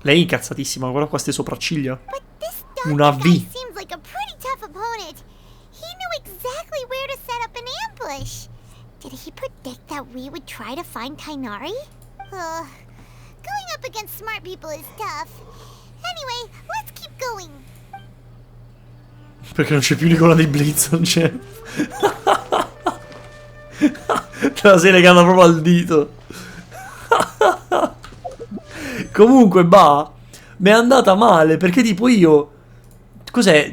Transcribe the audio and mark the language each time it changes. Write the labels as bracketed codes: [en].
[it] Lei è incazzatissima, guarda qua ste sopracciglia. [en] But this [it] Una [en] doctor guy V. seems like a pretty tough opponent. He knew exactly where to set up an ambush. Did he predict that we would try to find Tainari? Going up against smart people is tough. Anyway, let's keep going. [it] Perché non c'è più l'icona di Blitz, non c'è. Te la sei legata proprio al dito. Comunque, bah, mi è andata male, perché tipo io... Cos'è?